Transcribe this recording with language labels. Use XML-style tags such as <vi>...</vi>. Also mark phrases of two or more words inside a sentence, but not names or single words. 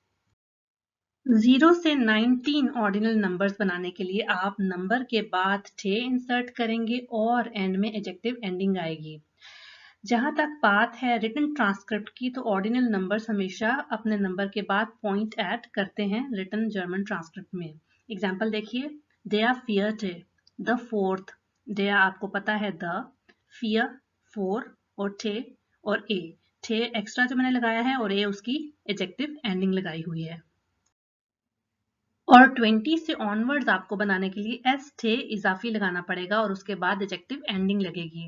<hi>0 से 19</hi> <en>ordinal numbers</en> <hi>बनाने के लिए आप नंबर के बाद थे इंसर्ट करेंगे और एंड में</hi> <en>adjective ending</en> <hi>आएगी। जहां तक बात है</hi> <en>written transcript</en> <hi>की, तो</hi> <en>ordinal numbers</en> <hi>हमेशा अपने नंबर के बाद</hi> <en>point add</en> <hi>करते हैं</hi> <en>written German transcript</en> <hi>में। एग्जाम्पल देखिए,</hi> <de>der vierte,</de> <en>the fourth,</en> <hi>der आपको पता है द, फियर 4 और थे और ए। थे एक्स्ट्रा जो मैंने लगाया है और ए उसकी</hi> <en>adjective ending</en> <hi>लगाई हुई है। और 20 से ऑनवर्ड्स आपको बनाने के लिए एस थे इजाफी लगाना पड़ेगा और उसके बाद</hi> <en>adjective ending</en> <hi>लगेगी।</hi>